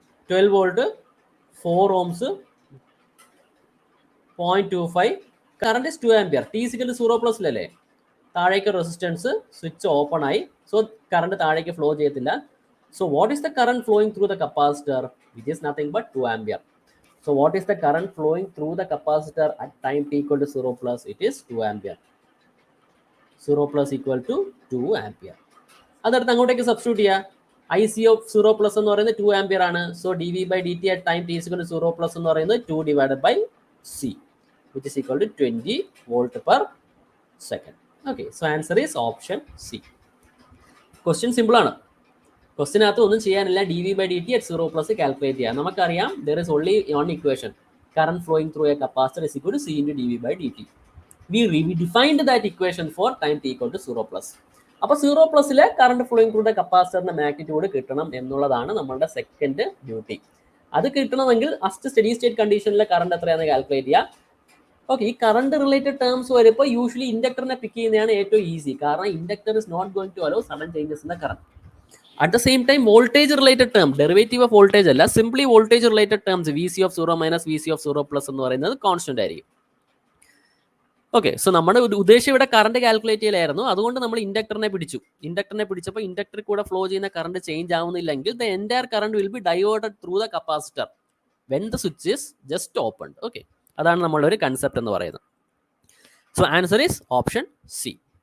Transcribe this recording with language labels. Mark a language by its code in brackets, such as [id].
[en] 12 volt, 4 ohms, 0.25 current is 2 ampere. [ml] T is equal to 0 പ്ലസിലല്ലേ, താഴേക്ക് resistance switch open ആയി, so current താഴേക്ക് flow ചെയ്യത്തില്ല. [en] So what is the current flowing through the capacitor, which is nothing but 2 ampere. So what is the current flowing through the capacitor at time t equal to 0 plus? It is 2 ampere. 0 plus equal to 2 ampere. [ml] അതെടുത്ത് അങ്ങോട്ടേക്ക് substitute ചെയ്യുക. I C of 0 plus എന്ന് പറയുന്നത് 2 ampere ആണ്. [en] So D V by D T at time T is 0 plus എന്ന് പറയുന്നത് 2 divided by C, which is equal to 20 volt per second. Okay, so answer is option C. Question simple ആണ്. [ml] ക്വസ്റ്റിനകത്ത് ഒന്നും ചെയ്യാനില്ല. [en] D V by D T at 0 plus calculate ചെയ്യാം. നമുക്കറിയാം there is only one equation, current flowing through a capacitor is equal to C into D V by D T. We defined that equation for time T equal to 0 plus. [ml] അപ്പോൾ 0 പ്ലസിലെ current flowing through the കപ്പാസിറ്ററിന്റെ magnitude കിട്ടണം എന്നുള്ളതാണ് നമ്മളുടെ second duty. അത് കിട്ടണമെങ്കിൽ first steady state കണ്ടീഷനിലെ current എത്രയാണെന്ന് calculate ചെയ്യാം. Okay, ഈ കറണ്ട് റിലേറ്റഡ് ടേംസ് വരുമ്പോൾ യൂഷ്വലി ഇൻഡക്ടറിനെ പിക്ക് ചെയ്യുന്നതാണ് ഏറ്റവും ഈസി. [en] കാരണം inductor is not going to allow sudden changes in the current. At the same time, voltage related term, derivative of voltage അല്ല, simply voltage related terms, Vc of 0 minus Vc of 0 plus [ml] എന്ന് പറയുന്നത് constant ആയിരിക്കും. Okay, so നമ്മുടെ ഉദ്ദേശം ഇവിടെ current calculate ചെയ്യലായിരുന്നു. അതുകൊണ്ട് നമ്മൾ ഇൻഡക്ടറിനെ പിടിച്ചപ്പോൾ ഇൻഡക്ടറിൽ കൂടെ ഫ്ലോ ചെയ്യുന്ന current change ആവുന്നില്ലെങ്കിൽ [en] The entire current will be diverted through the capacitor when the switch is just opened. [ml] Okay, അതാണ് നമ്മളുടെ ഒരു കൺസെപ്റ്റ് എന്ന് പറയുന്നത്. [en] So answer is option C.